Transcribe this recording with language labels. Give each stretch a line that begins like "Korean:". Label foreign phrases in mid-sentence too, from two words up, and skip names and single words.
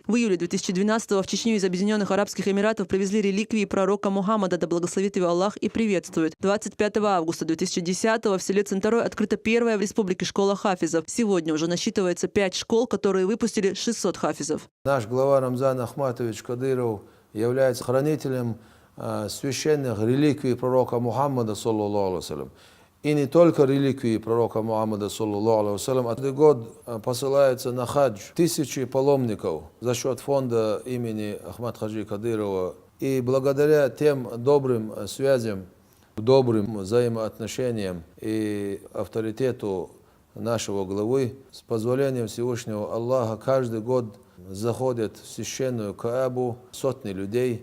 Russian: В июле 2012-го в Чечню из Объединенных Арабских Эмиратов привезли реликвии пророка Мухаммада, да благословит его Аллах и приветствует. 25 августа 2010-го в селе Центорой открыта первая в республике школа хафизов. Сегодня уже насчитывается 5 школ, которые выпустили 600 хафизов. Наш глава Рамзан Ахматович Кадыров является хранителем священных реликвий пророка Мухаммада,
Arabic: صلى الله عليه وسلم.
Russian: И не только реликвии пророка Мухаммада,
Arabic: صلى الله عليه وسلم.
Russian: Каждый год посылается на хадж тысячи паломников за счет фонда имени Ахмад Хаджи Кадырова. И благодаря тем добрым связям, добрым взаимоотношениям и авторитету нашего главы, с позволением Всевышнего Аллаха, каждый год заходят в священную Каабу сотни людей.